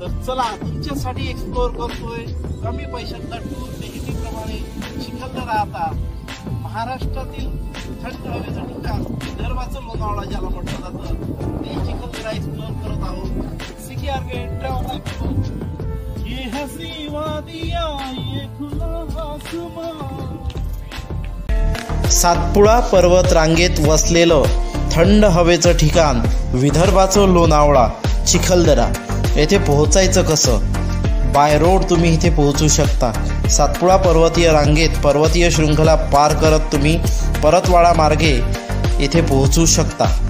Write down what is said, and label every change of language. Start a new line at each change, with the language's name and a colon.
Marathi: तर चला तुमच्यासाठी एक्सप्लोर करतोय कमी पैशातला टूर नेहमीप्रमाणे चिखलदरा। आता महाराष्ट्रातील थंड हवेचं ठिकाण विदर्भाचं लोणावळा ज्याला म्हटलं जातं ते चिखलदरा एक्सप्लोर करत आहोत CKRK ट्रॅव्हल लाईफ।
Hindi: ये हसी वादिया ये खुला आसमान।
Marathi: सातपुडा पर्वत रांगेत वसलेलं थंड हवेचं ठिकाण विदर्भाचं लोणावळा चिखलदरा। येथे पोहोचायचं कसं? बाय रोड तुम्ही इथे पोहोचू शकता। सातपुडा पर्वतीय रांगेत पर्वतीय शृंखला पार करत तुम्ही परतवाडा मार्गे येथे पोहोचू शकता।